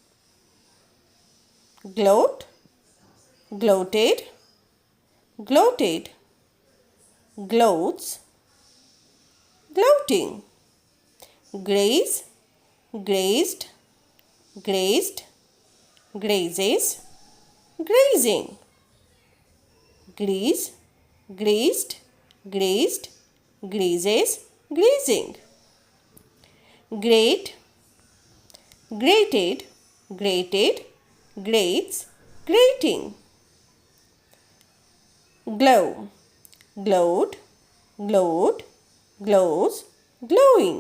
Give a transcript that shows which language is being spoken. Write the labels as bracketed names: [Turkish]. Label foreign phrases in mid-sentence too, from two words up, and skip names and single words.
[English] Gloat, gloated, gloated, gloats, gloating. Graze, grazed, grazed, grazes, grazing. Grease, greased, grazed, grazes, grazing. Grate, grated, grated, grates, grating. Glow, glowed, glowed, glows, glowing.